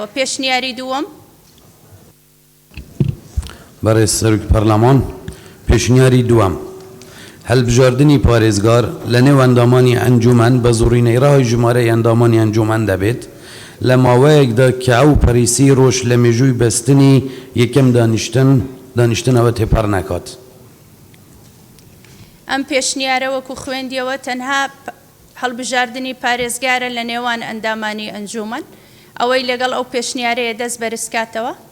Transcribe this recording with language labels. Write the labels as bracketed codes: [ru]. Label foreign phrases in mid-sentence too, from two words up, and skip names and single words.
[ckb] پێشنیاری دووەم Berê Serokê Perleman pêşniyarî duem helbijardinî parêzgar li nêv endamanî encûmen bi zorîneyî rehayî jimareyê endamanî encûmen debêt لە ماوەیەکدا کە ئەو پەریسی ڕۆژ لە مێژووی بەستنی یەکەم دانیشتنەوە تێپەڕ نەکات. ئەم پێشنیارە وەکو خوێندیەوە تەنها هەڵبژاردننی پارێزگارە لە نێوان ئەندامانی ئەنجومەن ئەوەی لەگەڵ ئەو پێشنیارەیە دەست بەرزکاتەوە.